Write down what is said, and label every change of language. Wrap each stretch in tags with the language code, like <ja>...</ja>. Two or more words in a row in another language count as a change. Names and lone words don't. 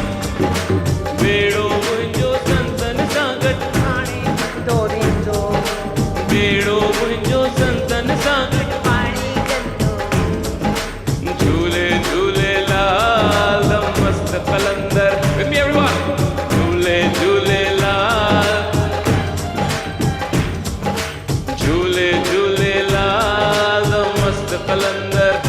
<sd>बेड़ो मुंहिंजो संतन सां गॾु पाणे तरंदो वेंदो। बेड़ो मुंहिंजो संतन सां गॾु पाणे तरंदो वेंदो। झूले झूलेलाल मस्त कलंदर</sd> <en>with me everyone।</en> <sd>झूले झूलेलाल। झूले झूलेलाल मस्त कलंदर।</sd>